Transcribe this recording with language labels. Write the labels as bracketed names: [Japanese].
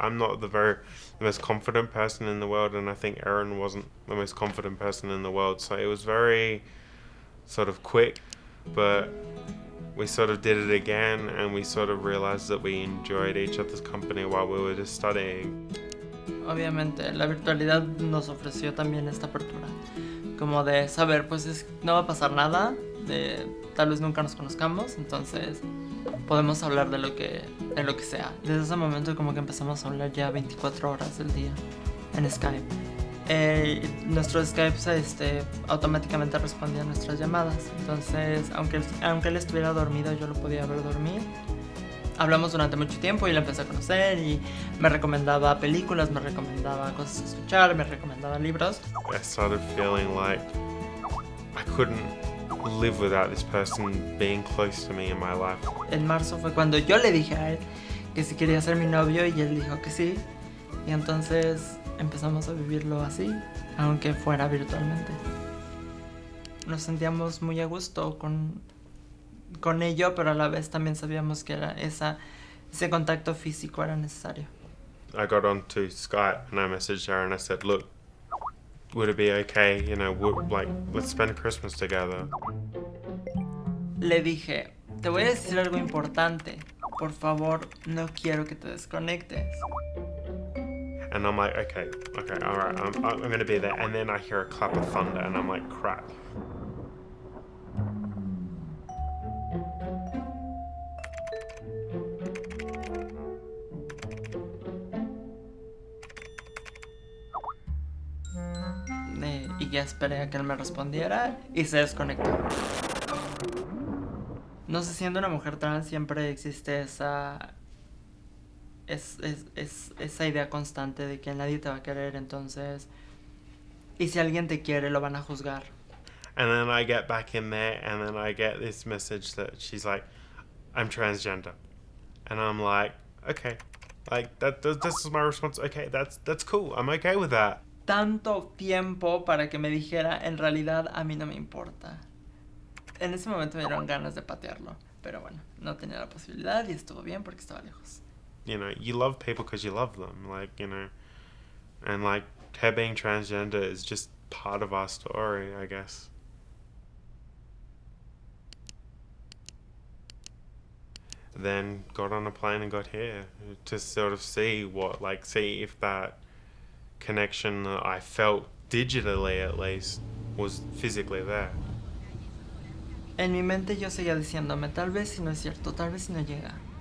[English] I'm not the most confident person in the world, and I think Erin wasn't the most confident person in the world. So it was very sort of quick, but we sort of did it again, and we sort of realized that we enjoyed each other's company while we were just studying. [Spanish] Obviamente, la virtualidad nos ofreció también esta apertura, como de saber, pues no va a pasar nada, tal vez nunca nos conozcamos, entonces podemos hablar de lo que sea. Desde ese momento como que empezamos a hablar ya 24 horas del día en Skype. Nuestros Skypes automáticamente respondían a nuestras llamadas, entonces aunque él estuviera dormido yo lo podía ver dormir. Hablamos durante mucho tiempo y lo empecé a conocer y me recomendaba películas, me recomendaba cosas que escuchar, me recomendaba libros. [English] I started feeling like I couldn't live without this person being close to me in my life. [Spanish] En marzo fue cuando yo le dije a él que si quería ser mi novio y él dijo que sí. Y entonces empezamos a vivirlo así, aunque fuera virtualmente. Nos sentíamos muy a gusto con ello, pero a la vez también sabíamos que era ese contacto físico era necesario. [English] I got onto Skype and I messaged her and I said, look, would it be okay, you know, let's spend Christmas together. [Spanish] Le dije, te voy a decir algo importante, por favor, no quiero que te desconectes. [English] And I'm like, okay, all right, I'm going to be there. And then I hear a clap of thunder and I'm like, crap. [Spanish] Y ya esperé a que él me respondiera y se desconectó. No sé, siendo una mujer trans siempre existe esa idea constante de que nadie te va a querer, entonces, y si alguien te quiere lo van a juzgar. [English] And then I get back in there and then I get this message that she's like, I'm transgender. And I'm like, okay, like this is my response. Okay, that's cool. I'm okay with that. [Spanish] Tanto tiempo para que me dijera, en realidad a mí no me importa. En ese momento me dieron ganas de patearlo, pero bueno, no tenía la posibilidad y estuvo bien porque estaba lejos. [English] You know, you love people because you love them, like, you know, and like her being transgender is just part of our story, I guess. Then got on a plane and got here to sort of see if that connection that I felt digitally at least was physically there. [Spanish] En mi mente yo seguía diciéndome, tal vez si no es cierto, tal vez si no llega.